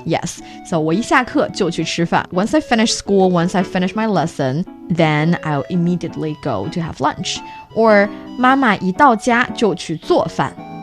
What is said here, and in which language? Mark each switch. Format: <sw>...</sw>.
<en>Yes, so</en> <zh>我一下课就去吃饭.</zh> <en>Once I finish school, once I finish my lesson, then I'll immediately go to have lunch.</en> <zh>Or 妈妈一到家就去做饭.</zh>